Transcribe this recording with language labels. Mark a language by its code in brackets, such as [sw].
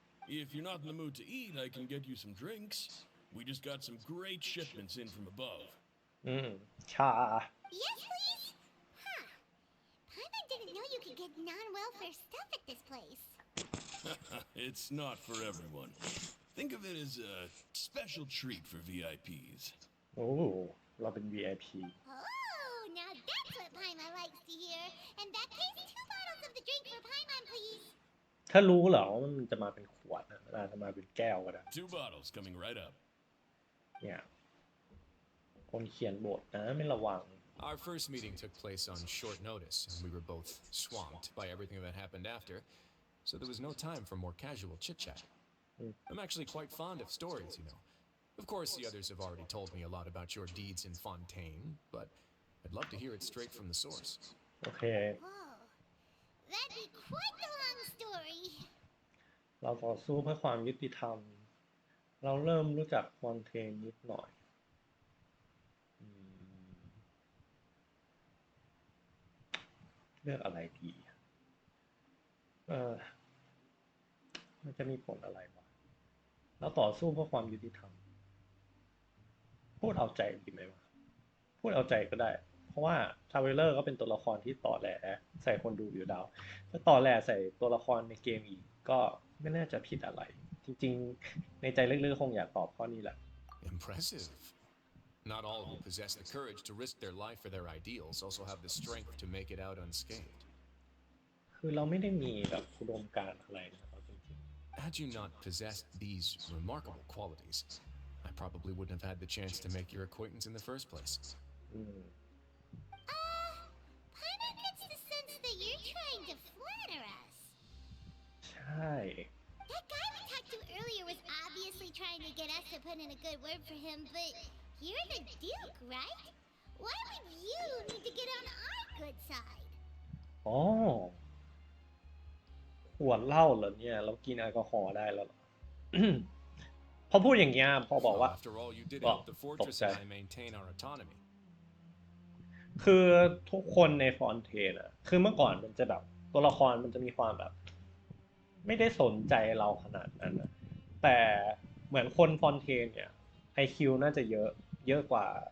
[en] If you're not in the mood to eat, I can get you some drinks. We just got some great shipments in from above. [th] ชา [en] Yes, please? Huh. Paimon didn't know you could get non-welfare stuff at this place. It's not for everyone. Think of it as a special treat for VIPs. [th] โอ้เราเป็น VIP [en] Oh, now that's what Paimon likes to hear. In that case, 2 bottles of the drink for Paimon, please. [th] ถ้ารู้เหรอว่ามันจะมาเป็นขวดนะอาจจะมาเป็นแก้วก็ได้ [en] 2 bottles coming right up. [th] เนี่ยคนเขียนบทนะไม่ระวัง [en] Our first meeting took place on short notice, and we were both swamped by everything that happened after, so there was no time for more casual chit-chat. I'm actually quite fond of stories, you know. Of course, the others have already told me a lot about your deeds in Fontaine, but I'd love to hear it straight from the source. [th] โอเค [en] Whoa. That'd be quite the long story. [th] เราต่อสู้เพื่อความยุติธรรม เราเริ่มรู้จักฟอนเทนนิดหน่อยเลือกอะไรดีมันจะมีผลอะไรวะเราต่อสู้เพื่อความยุติธรรม พูดเอาใจดีไหมวะพูดเอาใจก็ได้ เพราะว่าทราเวลเลอร์ก็เป็นตัวละครที่ต่อแหลใส่คนดูอยู่ดาวถ้าต่อแหลใส่ตัวละครในเกมอีกก็ไม่น่าจะผิดอะไร จริงๆในใจลึกๆคงอยากตอบข้อนี้แหละ [en] Impressive. Not all who possess the courage to risk their life for their ideals also have the strength to make it out unscathed. [th] คือเราไม่ได้มีแบบอุดมการณ์อะไรนะจริง [en] Had you not possessed these remarkable qualities, I probably wouldn't have had the chance to make your acquaintance in the first place. Paimon gets the sense that you're trying to flatter us. [th] ใช่ [en] That guy we talked to earlier was obviously trying to get us to put in a good word for him, but you're the Duke, right? Why would you need to get on our good side? [th] อ๋อขวดเหล้าเหรอเนี่ยเรากินแอลกอฮอล์ได้แล้วเหรอ พอพูดอย่างเงี้ยพอบอกว่า [en] After all, you did Well, help the fortress and okay. I maintain our autonomy. [th] คือทุกคนในฟอนเทนอะคือเมื่อก่อนมันจะแบบตัวละครมันจะมีความแบบ ไม่ได้สนใจเราขนาดนั้นนะแต่เหมือนคนฟอนเทนเนี่ย IQ น่าจะเยอะกว่า